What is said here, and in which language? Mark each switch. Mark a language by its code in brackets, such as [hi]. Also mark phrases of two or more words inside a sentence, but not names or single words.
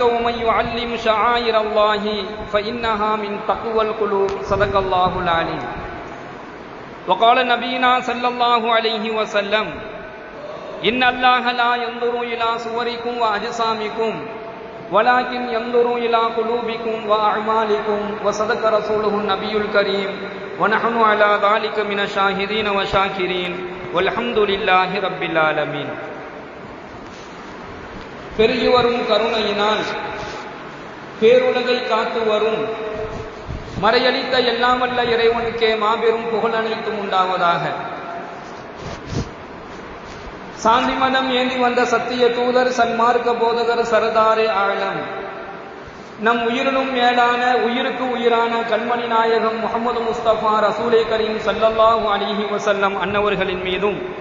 [ar] ومن يعلم شعائر الله فإنها من تقوى القلوب صدق الله العليم وقال نبينا صلى الله عليه وسلم إن الله لا ينظر إلى صوركم وأجسامكم ولكن ينظر إلى قلوبكم وأعمالكم وصدق رسوله النبي الكريم ونحن على ذلك من الشاهدين والشاكرين والحمد لله رب العالمين. [ta] பெருகி வரும் கருணையினால் பேருலகை காத்து வரும் மறையளித்த எல்லாம் வல்ல இறைவனுக்கே மாபெரும் புகழ் அனைத்தும் உண்டாவதாக. சாந்தி மதம் ஏந்தி வந்த சத்திய தூதர் சன்மார்க்க போதகர் சரதாரே ஆழம் நம் உயிரினும் மேலான உயிருக்கு உயிரான கண்மணி நாயகம் முஹம்மது முஸ்தபா [ar] رسول كريم صلى الله عليه وسلم [ta] அன்னவர்களின் மீதும்